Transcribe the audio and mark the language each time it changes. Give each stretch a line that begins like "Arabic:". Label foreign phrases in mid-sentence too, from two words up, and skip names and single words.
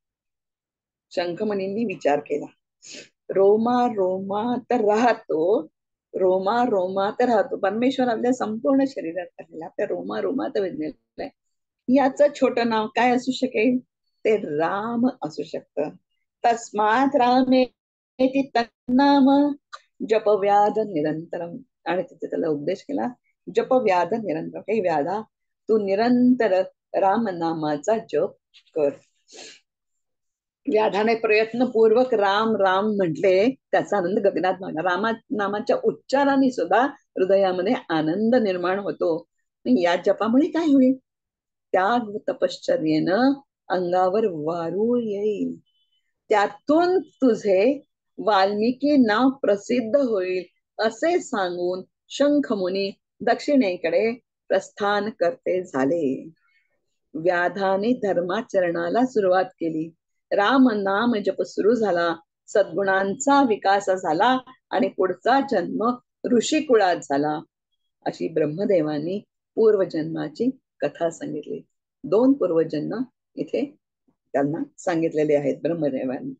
Marathi: शंखमणींनी विचार केला. रोमा रोमात राहतो, रोमा रोमात राहतो. परमेश्वर आपल्या संपूर्ण शरीरात राहिला, त्या रोमा रोमात विज्ञान, याचं छोट नाव काय असू शकेल? ते राम असू शकतं.
Sanskrit: तस्मात रामे तन्नाम जप व्याध निरंतरम.
Marathi: आणि तिथे त्याला उपदेश केला, जप व्याध निरंतर. हे व्याधा तू निरंतर राम नामाचा जप कर. व्याधाने प्रयत्नपूर्वक राम राम म्हटले, त्याचा आनंद गगनात मावला. रामा नामाच्या उच्चाराने सुद्धा हृदयामध्ये आनंद निर्माण होतो. या जपामुळे काय होईल? त्याग तपश्चर्येनं अंगावर वारूळ येईल. त्यातून तुझे वाल्मिकी नाव प्रसिद्ध होईल, असे सांगून शंखमुनी दक्षिणेकडे प्रस्थान करते झाले. व्याधाने धर्माचरणाला सुरुवात केली. राम नाम जप सुरू झाला. सद्गुणांचा विकास झाला आणि पुढचा जन्म ऋषी कुळात झाला. अशी ब्रह्मदेवानी पूर्वजन्माची कथा सांगितली. 2 पूर्वजन्म इथे त्यांना सांगितलेले आहेत ब्रह्मदेवांनी.